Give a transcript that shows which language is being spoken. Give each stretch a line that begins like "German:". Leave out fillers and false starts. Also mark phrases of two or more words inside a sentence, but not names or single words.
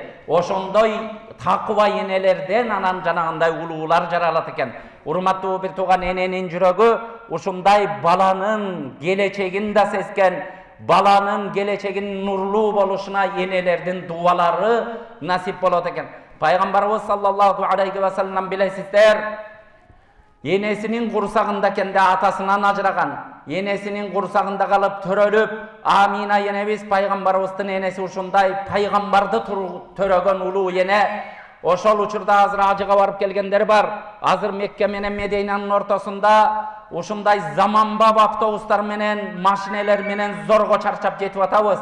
Kyrgyz: Ошондой такыба энелерден анан жанагындай улуулар жаралат экен. Урматтуу бир тууган эненин жүрөгү ушундай баланын келечегин да сезген, баланын келечегин нурлуу болушуна энелердин дуалары насип болот экен. Пайгамбарыбыз
Arabic: صلى الله عليه وسلم
Kyrgyz: билесиздер, энесинин курсагында экенде атасынан ажыраган, энесинин курсагында калып төрөлүп, Амина энебиз пайгамбарыбыздын энеси ушундай пайгамбарды төрөгөн улуу эне. Ошол учурда азыр ажыга барып келгендер бар. Азыр Мекке менен Мединанын ортосунда ушундай заманбап автобустар менен, машинелер менен зорго чарчап жетип атабыз.